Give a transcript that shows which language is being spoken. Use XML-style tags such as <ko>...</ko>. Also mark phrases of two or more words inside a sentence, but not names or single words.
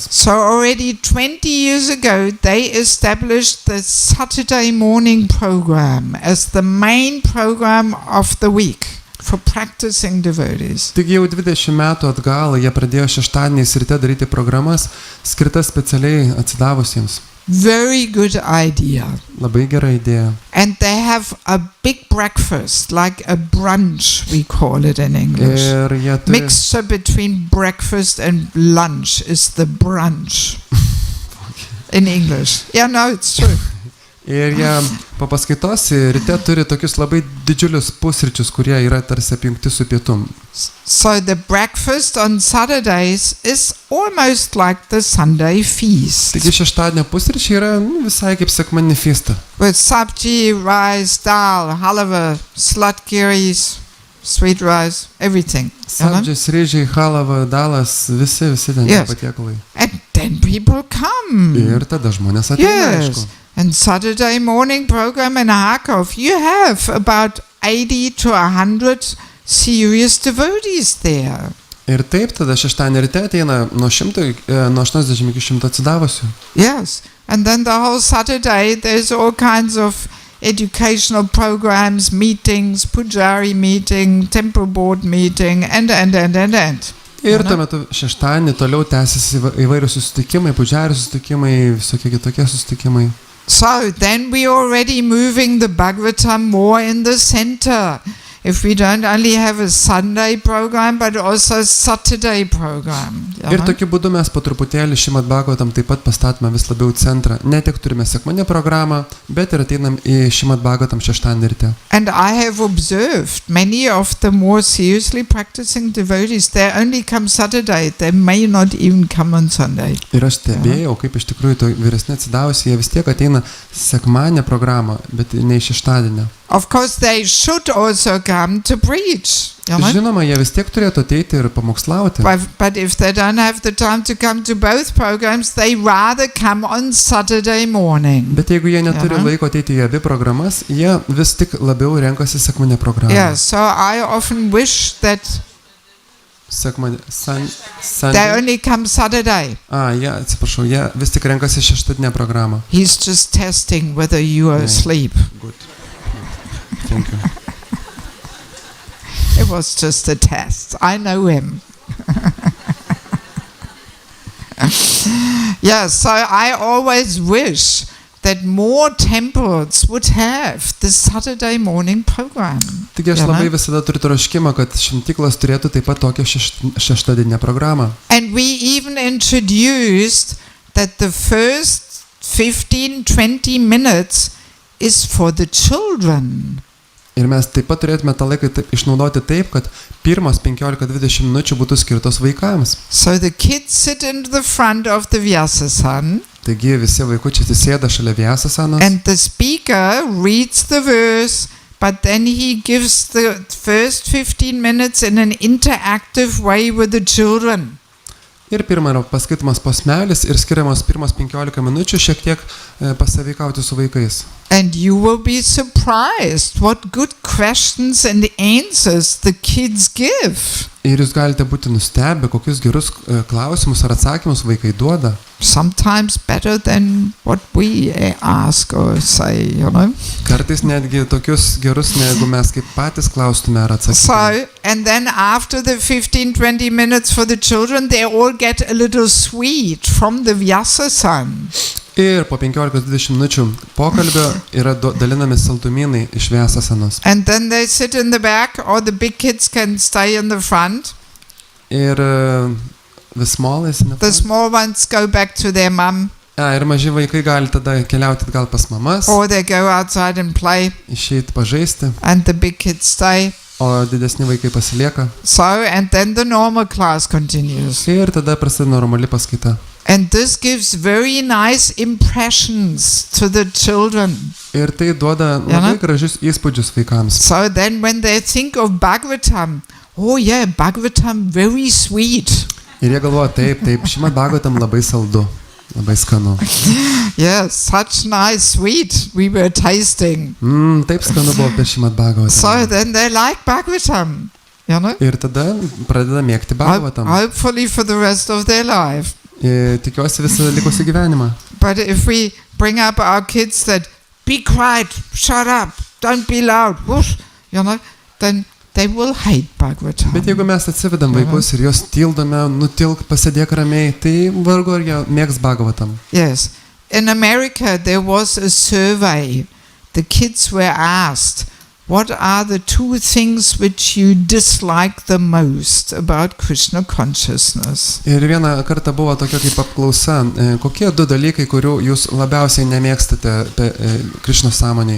<en>So already 20 years ago they established the Saturday morning program as the main program of the week for practicing devotees.</en> <lt>Taigi jau 20 metų atgal jie pradėjo šeštadieniais ryte daryti programas skirtas specialiai atsidavusiems.</lt> <en>Very good idea.</en> <lt>Labai gera idėja.</lt> <en>And they have a big breakfast, like a brunch, we call it in English.</en> <lt>Ir jie turi...</lt> <en>Mixture between breakfast and lunch is the brunch. In English. Yeah, no, it's true.</en> <lt>Ir jie po paskaitos ryte turi tokius labai didžiulius pusryčius, kurie yra tarsi apjungti su pietum.</lt> <en>So the breakfast on Saturdays is almost like the Sunday feast.</en> <lt>Taigi šeštadienio pusryčiai yra visai kaip sekmadienio fiesta.</lt> <en>With sabji, rice, dal, halava, slatkiris, sweet rice, everything.</en> <lt>Sabdžiai, ryžiai, halava, dalas, visi ten patiekalai.</lt> <en>And then people come.</en> <lt>Ir tada žmonės ateina, aišku.</lt> <en>And Saturday morning program in Kharkov, you have about 80 to 100 serious devotees there.</en> <lt>Ir taip, tada šeštadienį ryte ateina nuo 80 iki 100 atsidavusių.</lt> <en>Yes, and then the whole Saturday there's all kinds of educational programs, meetings, pujari meeting, temple board meeting, and.</en> <lt>Ir tuo metu šeštadienį toliau tęsiasi įvairius susitikimai, pujari susitikimai, visokie kitokie susitikimai.</lt> <en>So then we already moving the Bhagavatam more in the center. If we don't only have a Sunday program, but also Saturday program.</en> <lt>Ir tokiu būdu mes po truputėlį Šrimad Bhagavatam taip pat pastatome vis labiau centrą. Ne tik turime sekmadienio programą, bet ir ateinam į Šrimad Bhagavatam šeštadienį ryte.</lt> <en>And I have observed many of the more seriously practicing devotees, they only come Saturday, they may not even come on Sunday.</en> <lt>Ir aš stebėjau, kaip iš tikrųjų to vyresni atsidavusi, jie vis tiek ateina sekmadienio programą, bet ne šeštadienio.</lt> <en>Of course they should also come to preach.</en> <lt>Žinoma, jie vis tiek turėtų ateiti ir pamokslauti.</lt> <en>But if they don't have the time to come to both programs, they rather come on Saturday morning.</en> <lt>Bet jeigu jie neturi laiko ateiti į abi programas, jie vis tik labiau renkasi sekmadienio programą.</lt> <en>Yeah, so I often wish that they only come Saturday.</en> <lt>Atsiprašau, jie vis tik renkasi šeštadienio programą.</lt> <en>He's just testing whether you are asleep. Good. Thank you. It was just a test. I know him. Yeah, so I always wish that more temples would have the Saturday morning program.</en> <lt>Taigi aš labai visada turiu troškimą, kad šventyklos turėtų taip pat tokią šeštadieninę programą.</lt> <en>And we even introduced that the first 15-20 minutes is for the children.</en> <lt>Ir mes taip pat turėtume tą laiką išnaudoti taip, kad pirmos 15-20 minučių būtų skirtos vaikams.</lt> <en>So the kids sit in the front of the Vyasasan.</en> <lt>Taigi visi vaikučiai susėda šalia Vyasasanos.</lt> <en>And the speaker reads the verse, but then he gives the first 15 minutes in an interactive way with the children.</en> <lt>Ir pirma yra paskaitomas posmelis ir skiriamas pirmas 15 minučių šiek tiek pasaveikauti su vaikais.</lt> <en>And you will be surprised what good questions and answers the kids give.</en> <lt>Ir jūs galite būti nustebę, kokius gerus klausimus ar atsakymus vaikai duoda.</lt> <en>Sometimes better than what we ask or say, you know.</en> <lt>Kartais netgi tokius gerus, negu mes kaip patys klaustume ar atsakytume.</lt> <en>So, and then after the 15-20 minutes for the children, they all get a little sweet from the Vyasasan.</en> <lt>Ir po 15-20 minučių pokalbio yra dalinami saldumynai iš Vyasasanos.</lt> <en>And then they sit in the back, or the big kids can stay in the front. Ir the small ones go back to their mom.</en> <lt>Ir maži vaikai gali tada keliauti gal pas mamas.</lt> <en>Or they go outside and play.</en> <lt>Išeiti pažaisti.</lt> <en>And the big kids stay.</en> <lt>O didesni vaikai pasilieka.</lt> <en>So, and then the normal class continues.</en> <lt>Ir tada prasideda normali paskaita.</lt> <en>And this gives very nice impressions to the children.</en> <lt>Ir tai duoda labai gražius įspūdžius vaikams.</lt> <en>So then when they think of Bhagavatam, oh yeah, Bhagavatam very sweet.</en> <lt>Ir jie galvoja taip, Šrimad Bhagavatam labai saldu, labai skanu.</lt> <en>Yes, such nice sweet we were tasting.</en> <lt>Taip skanu buvo per Šrimad Bhagavatam.</lt> <en>So then they like Bhagavatam, you know.</en> <lt>Ir tada pradeda mėgti Bhagavatam.</lt> <en>Hopefully for the rest of their life.</en> <lt>Tikiuosi visą likusį gyvenimą.</lt> <en>But if we bring up our kids that be quiet, shut up, don't be loud, whoosh, you know, then they will hate Bhagavatam.</en> <lt>Bet jeigu mes atsivedam vaikus ir juos tildome, nutilk, pasėdėk ramiai, tai vargu ar jie mėgs Bhagavatam.</lt> <en>Yes. In America there was a survey. The kids were asked, what are the two things which you dislike the most about Krishna consciousness?</en> <lt>Ir vieną kartą buvo tokia kaip apklausa, kokie du dalykai, kurių jūs labiausiai nemėgstate Krišnos sąmonėje.</lt>